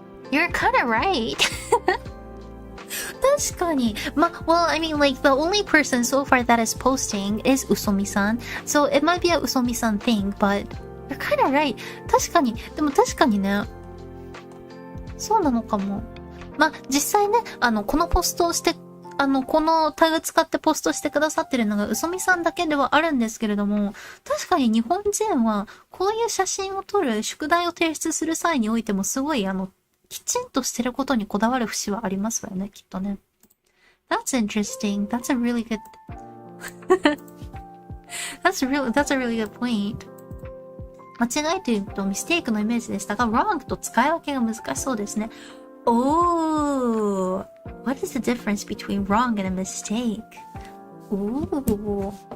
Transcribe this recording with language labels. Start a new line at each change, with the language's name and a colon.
English: You're kind of right.
Japanese: 確かに。
English: Well, I mean, like, the only person so far that is posting is Usomi-san. So it might be a Usomi-san thing, but you're kind of right.
Japanese: 確かに。でも確かにね。そうなのかも。実際ね、このポストをして、このタグ使ってポストしてくださってるのがUsomiさんだけではあるんですけれども、確かに日本人はこういう写真を撮る宿題を提出する際においてもすごいきちんとしてることにこだわる節はありますよね、きっとね。
English: That's interesting. That's a really good That's a really good point.
Japanese: 間違いというとミステイクのイメージでしたが、wrong と使い分けが難しそうですね。
English: Oh, what is the difference between wrong and a mistake? Ooh.